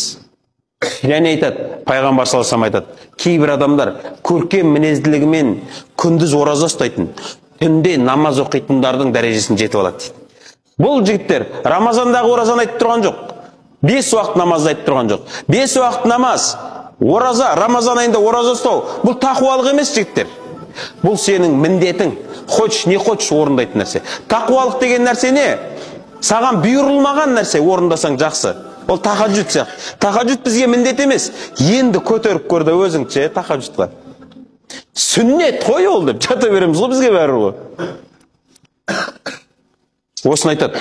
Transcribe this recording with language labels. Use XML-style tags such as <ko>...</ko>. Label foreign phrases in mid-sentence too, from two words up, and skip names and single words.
<kk>Және айтады, пайғамбар</kk> <ar>صلى الله عليه وسلم</ar> <kk>айтады, кейбір адамдар көркем мінезділігімен күндіз ораза ұстайтын, түнде намаз оқитындардың дәрежесін жетіп алады дейді. Бұл жігіттер Рамазандағы оразаны айтып тұрған жоқ. 5 уақыт намазды айтып тұрған жоқ. 5 уақыт намаз, ораза, Рамазан айында ораза ұстау, бұл тақуалық емес жігіттер. Бұл сенің міндетің.</kk> <ru>Хочешь, не хочешь</ru> <kk>орындайтын нәрсе. Тақуалық деген нәрсе не? Саған бұйырылмаған нәрсе орындасаң жақсы. Ол тахаджуд сияқты. Тахаджуд бізге міндет емес. Енді көтеріп көрді өзіңше тахаджудқа. Сүннет қой ол деп жата береміз ғой бізге бәрі ғой. Осыны айтады.</kk>